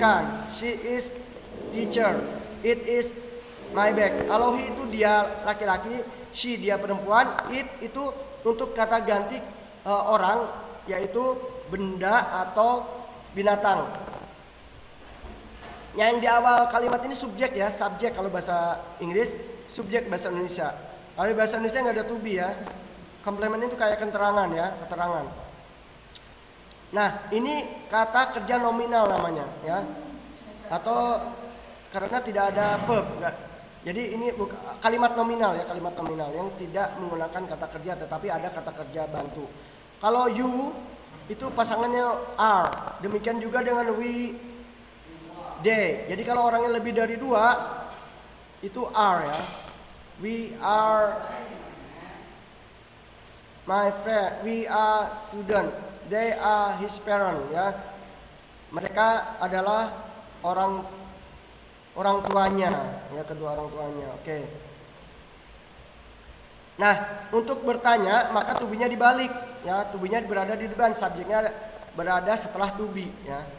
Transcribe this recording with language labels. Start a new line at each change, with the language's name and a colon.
English: Khan, she is teacher, it is my bag.
Indonesian: Kalau he itu dia laki-laki, she dia perempuan, it itu untuk kata ganti orang, yaitu benda atau binatang. Yang di awal kalimat ini subjek ya, subjek kalau bahasa Inggris, subjek bahasa Indonesia. Kalau di bahasa Indonesia nggak ada to be ya. Komplement itu kayak keterangan ya, keterangan. Nah, ini kata kerja nominal namanya ya. Atau karena tidak ada verb. Jadi ini kalimat nominal ya, kalimat nominal yang tidak menggunakan kata kerja tetapi ada kata kerja bantu. Kalau you itu pasangannya are. Demikian juga dengan we, they. Jadi kalau orangnya lebih dari 2 itu are ya.
English: We are my friend, we are student, they are his parent ya.
Indonesian: Mereka adalah orang tuanya ya, kedua orang tuanya. Oke. Nah, untuk bertanya maka to be-nya dibalik ya, to be-nya berada di depan, subjeknya berada setelah to be ya.